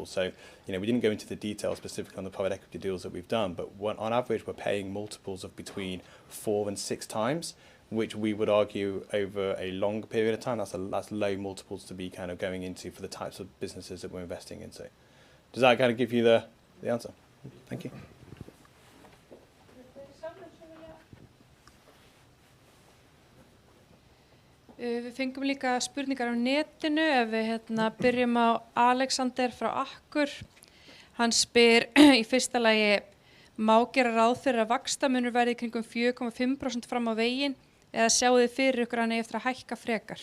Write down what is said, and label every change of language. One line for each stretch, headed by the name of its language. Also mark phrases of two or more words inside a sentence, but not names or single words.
English: So, we didn't go into the details specifically on the private equity deals that we've done, but on average, we're paying multiples of between 4 and 6 times, which we would argue over a long period of time, that's low multiples to be kind of going into for the types of businesses that we're investing into. Does that kind of give you the answer? Thank you.
Icelandic: Við fengum líka spurningar á netinu ef við byrjum á Alexander frá Akkur. Hann spyr í fyrsta lagi, má gera ráð fyrir að vaxtamunur verði kringum 4,5% fram á veginn eða sjáu þið fyrir ykkur hann eftir að hækka frekar?